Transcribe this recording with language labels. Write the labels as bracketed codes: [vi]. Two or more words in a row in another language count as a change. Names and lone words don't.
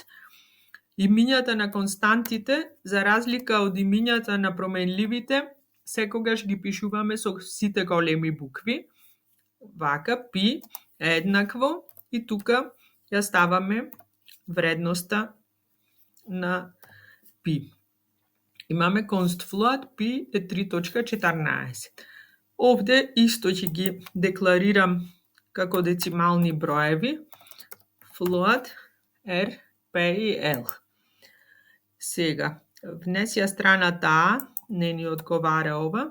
[mk] Имињата на константите, за разлика од имињата на променливите, секогаш ги пишуваме со сите големи букви. Вака, π е еднакво и тука ја ставаме вредноста на π. Имаме [en] const float, [mk] π е 3,14. Овде исто ќе ги декларирам како децимални броеви. Float, R, P и L. Сега, внеси ја страната А, не ни одговара ова.